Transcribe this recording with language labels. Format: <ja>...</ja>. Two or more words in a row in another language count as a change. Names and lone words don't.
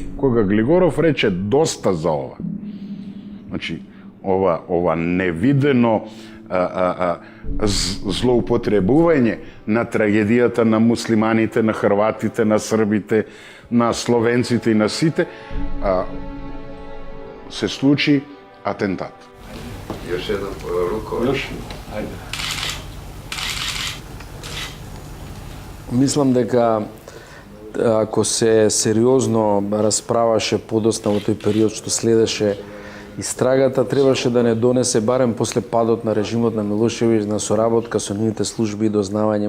<mk>Кога Глигоров рече доста за ова, значи ова невидено злоупотребување на трагедијата на муслиманите, на хрватите, на србите, на словенците и на сите, се случи атентат.</mk> <sr>Još jedan ruko. Još? Ajde.</sr> <mk>Мислам дека ако се сериозно расправаше подоцна во тој период што следеше истрагата, требаше да не донесе барем после падот на режимот на Милошевиќ на соработка со нивните служби и дознавање.</mk>